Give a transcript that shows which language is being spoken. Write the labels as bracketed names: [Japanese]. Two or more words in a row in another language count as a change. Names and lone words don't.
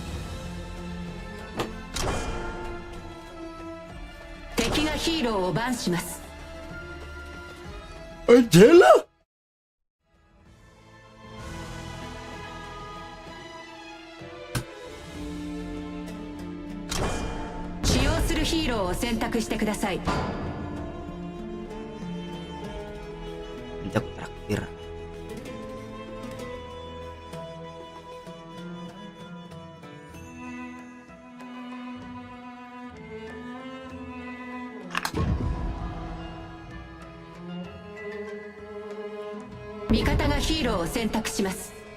[Japanese] 敵がヒーローをバンします。 Angela? 使用するヒーローを選択してください。 [Indonesian] Untuk terakhir. [Japanese] Hero を選択します。